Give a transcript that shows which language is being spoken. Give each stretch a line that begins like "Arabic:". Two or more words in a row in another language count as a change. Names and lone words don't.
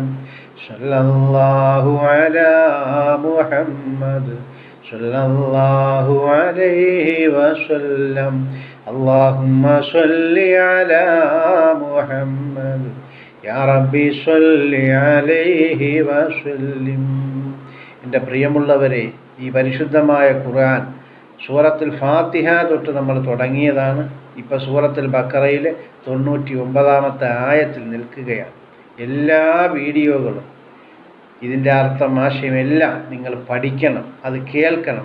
Arabic: صلى الله على محمد صلى الله عليه وسلم. اللهم صل على محمد يا ربي صل عليه وسلم.
Malayalam: എൻ്റെ പ്രിയമുള്ളവരെ, ഈ പരിശുദ്ധമായ ഖുർആൻ സൂറത്തുൽ ഫാത്തിഹ തൊട്ട് നമ്മൾ തുടങ്ങിയതാണ്. ഇപ്പോൾ സൂറത്തുൽ ബഖറയിലെ 99-ാമത്തെ ആയത്തിൽ നിൽക്കുകയാണ്. എല്ലാ വീഡിയോകളും ഇതിൻ്റെ അർത്ഥം ആശയം എല്ലാം നിങ്ങൾ പഠിക്കണം, അത് കേൾക്കണം.